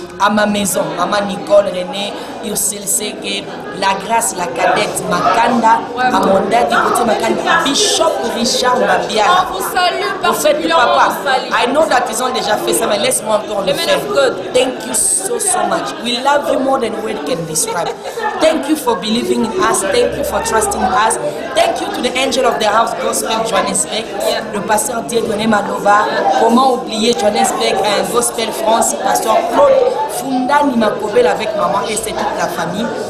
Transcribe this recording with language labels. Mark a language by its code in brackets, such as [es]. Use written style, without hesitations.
[fr] À ma maison, maman Nicole, René, Ursule Sege, la grâce, la cadette, Makanda, à mon dad, côté Makanda, Bishop Richard Mabiala. On vous salue en fait, particulièrement. papa, [en] I know that [fr] ils ont déjà fait ça, mais laisse-moi encore le faire. [en] Thank you so much. We love you more than words can describe. Thank you for believing in us. Thank you for trusting us. Thank you to the angel of the house, Gospel Johannesburg, le pasteur Dieudonné Maloba. [fr] Comment oublier Johannesburg, Gospel France, pasteur Claude Funda Nimakobel avec maman et c'est toute la famille.